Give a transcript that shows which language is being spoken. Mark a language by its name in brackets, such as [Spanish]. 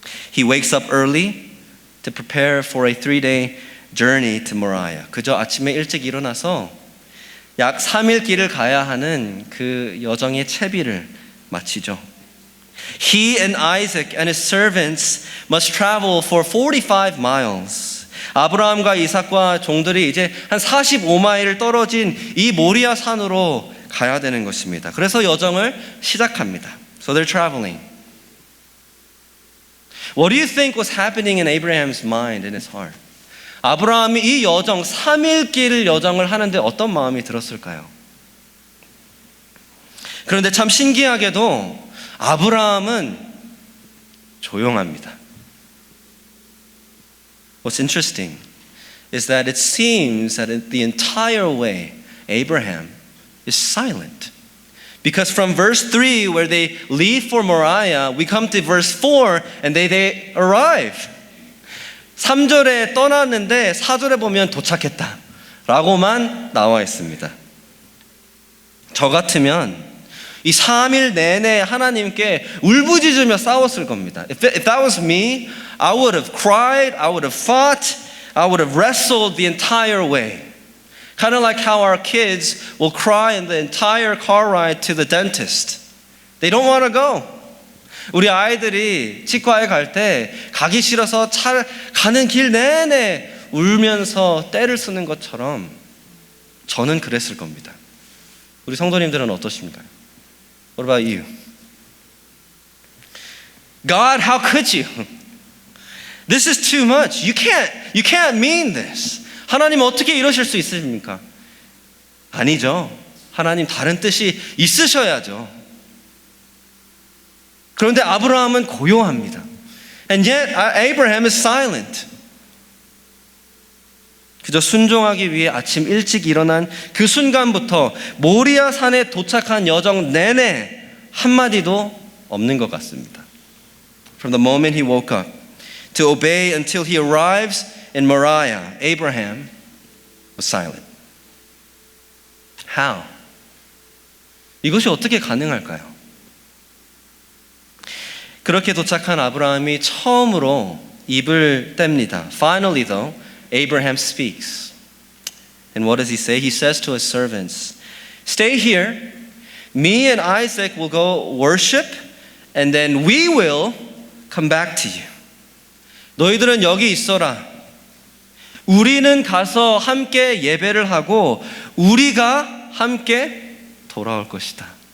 [English] He wakes up early to prepare for a 3-day journey to Moriah. [Korean] 그저 아침에 일찍 일어나서 약 3일 길을 가야 하는 그 여정의 채비를 마치죠. [English] He and Isaac and his servants must travel for 45 miles. [Korean] 아브라함과 이삭과 종들이 이제 한 45마일 떨어진 이 모리아 산으로 가야 되는 것입니다. 그래서 여정을 시작합니다. [English] So they're traveling. What do you think was happening in Abraham's mind, in his heart? [Korean] 아브라함이 이 여정, 3일 길 여정을 하는데 어떤 마음이 들었을까요? 그런데 참 신기하게도 아브라함은 조용합니다. [English] What's interesting is that it seems that the entire way Abraham is silent. Because from verse 3 where they leave for Moriah, we come to verse 4 and they arrive. [Korean] 3절에 떠났는데 4절에 보면 도착했다 라고만 나와 있습니다. 저 같으면 이 3일 내내 하나님께 울부짖으며 싸웠을 겁니다. [English] If that was me, I would have cried, I would have fought, I would have wrestled the entire way. Kind of like how our kids will cry in the entire car ride to the dentist. They don't want to go. [Korean] 우리 아이들이 치과에 갈 때 가기 싫어서 가는 길 내내 울면서 떼를 쓰는 것처럼 저는 그랬을 겁니다. 우리 성도님들은 어떠십니까? [English] What about you? God, how could you? This is too much. You can't mean this. [Korean] 하나님 어떻게 이러실 수 있습니까? 아니죠. 하나님 다른 뜻이 있으셔야죠. 그런데 아브라함은 고요합니다. [English] And yet Abraham is silent. [Korean] 그저 순종하기 위해 아침 일찍 일어난 그 순간부터 모리아 산에 도착한 여정 내내 한마디도 없는 것 같습니다. [English] From the moment he woke up to obey until he arrives in Moriah, Abraham was silent. How? [Korean] 이것이 어떻게 가능할까요? 그렇게 도착한 아브라함이 처음으로 입을 뗍니다. [English] Finally though, Abraham speaks. And what does he say? He says to his servants, "Stay here. Me and Isaac will go worship, and then we will come back to you." [Korean] 너희들은 여기 있어라. 우리는 가서 함께 예배를 하고 우리가 함께 돌아올 것이다.